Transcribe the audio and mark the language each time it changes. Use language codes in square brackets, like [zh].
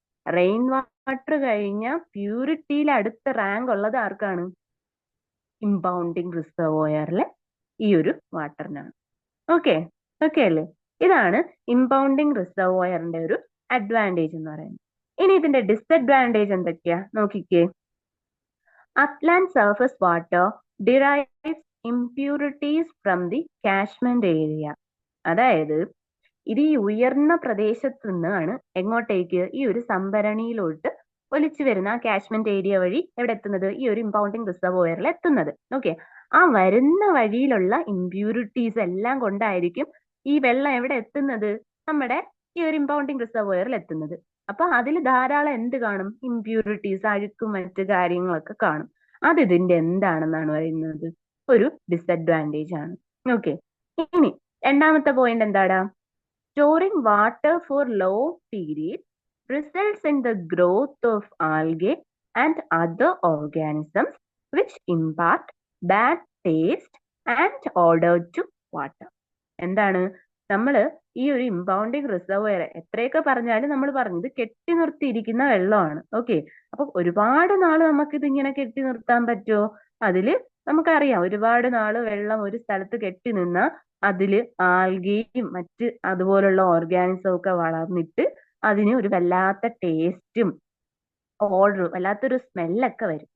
[ml] Rain water കഴിഞ്ഞ പ്യൂരിറ്റിയിൽ അടുത്ത rank ഉള്ളത് ആർക്കാണ്? ഇമ്പൗണ്ടിങ് റിസർവോയറിലെ ഈ ഒരു വാട്ടറിനാണ്. ഓക്കെ, ഓക്കെ അല്ലേ? ഇതാണ് ഇമ്പൗണ്ടിങ് റിസർവോയറിന്റെ ഒരു അഡ്വാൻറ്റേജ് എന്ന് പറയുന്നത്. ഇനി ഇതിന്റെ ഡിസഡ്വാൻറ്റേജ് എന്തൊക്കെയാ നോക്കിക്കേ. [en] Upland surface water derives impurities from the catchment area. [ml] അതായത് ഇത് ഈ ഉയർന്ന പ്രദേശത്ത് നിന്നാണ് എങ്ങോട്ടേക്ക്? ഈ ഒരു സംഭരണിയിലോട്ട് ഒലിച്ചു വരുന്ന ആ കാച്ച്മെന്റ് ഏരിയ വഴി എവിടെ എത്തുന്നത്? ഈ ഒരു ഇമ്പൗണ്ടിങ് റിസർവോയറിൽ എത്തുന്നത്. ഓക്കെ, ആ വരുന്ന വഴിയിലുള്ള ഇമ്പ്യൂരിറ്റീസ് എല്ലാം കൊണ്ടായിരിക്കും ഈ വെള്ളം എവിടെ എത്തുന്നത്? നമ്മുടെ ഈ ഒരു ഇമ്പൗണ്ടിങ് റിസർവോയറിൽ എത്തുന്നത്. അപ്പൊ അതിൽ ധാരാളം എന്ത് കാണും? ഇമ്പ്യൂരിറ്റീസ്, അഴുക്കും മറ്റു കാര്യങ്ങളൊക്കെ കാണും. അത് ഇതിന്റെ എന്താണെന്നാണ് പറയുന്നത്? ഒരു ഡിസഡ്വാൻറ്റേജ് ആണ്. ഓക്കെ, ഇനി രണ്ടാമത്തെ പോയിന്റ് എന്താടാ? [en] Storing water for long period results in the growth of algae and other organisms which impart bad taste and odor to water. [ml] എന്താണ്? നമ്മള് ഈ ഒരു ഇമ്പൗണ്ടിങ് റിസർവോയർ എത്രയൊക്കെ പറഞ്ഞാലും നമ്മൾ പറഞ്ഞത് കെട്ടി നിർത്തിയിരിക്കുന്ന വെള്ളമാണ്. ഓക്കെ, അപ്പൊ ഒരുപാട് നാള് നമുക്ക് ഇതിങ്ങനെ കെട്ടി നിർത്താൻ പറ്റുമോ? അതില് നമുക്കറിയാം, ഒരുപാട് നാള് വെള്ളം ഒരു സ്ഥലത്ത് കെട്ടി നിന്നാ അതില് ആൽഗയും മറ്റ് അതുപോലുള്ള ഓർഗാനിസം ഒക്കെ വളർന്നിട്ട് അതിന് ഒരു വല്ലാത്ത ടേസ്റ്റും ഓർഡറും വല്ലാത്തൊരു സ്മെല്ലൊക്കെ വരും.